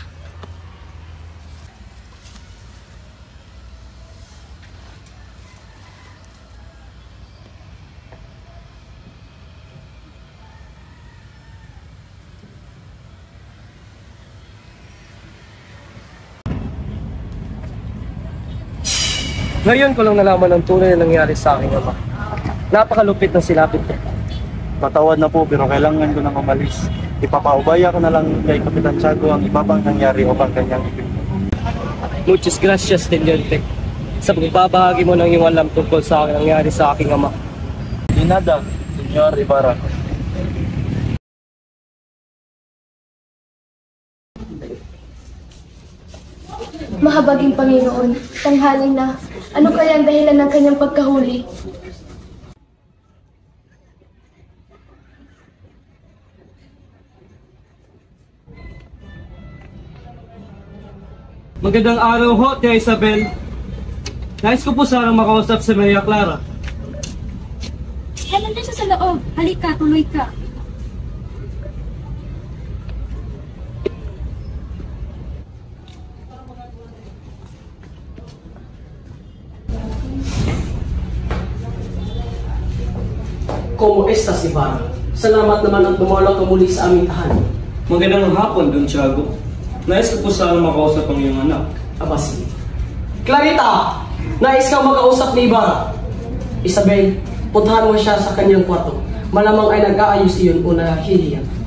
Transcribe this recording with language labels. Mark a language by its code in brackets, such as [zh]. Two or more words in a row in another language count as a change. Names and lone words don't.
[tl] Ngayon ko lang nalaman ang tunay na nangyari sa aking ama. Napakalupit ng silapit ko. Patawad na po pero kailangan ko nang umalis. Ipapaubaya ko na lang kay Kapitan Tiago ang iba pang nangyari upang kanyang ipin. [es] Muchas gracias, Teniente, [tl] sa pagbabahagi mo ng iyong alam tungkol sa aking nangyari sa aking ama. [es] Di nada, Senyor Ibarra. [tl] Mahabaging Panginoon, tanghali na. Ano kaya ang dahilan ng kanyang pagkahuli? Magandang araw ho, Tia Isabel. Nais ko po sanang makausap si Maria Clara. Nandun siya sa loob. Halika, tuloy ka. [es] Como estas, Ibarra? [tl] Salamat naman at dumalaw ka muli sa aming tahanan. Magandang hapon, Don Tiago. Nais ko po sanang makausap ang iyong anak. Aba, sige. Clarita! Nais kang makausap ni Ibarra. Isabel, puntahan mo siya sa kanyang kwarto. Malamang ay nag-aayos iyon o nahihiyan.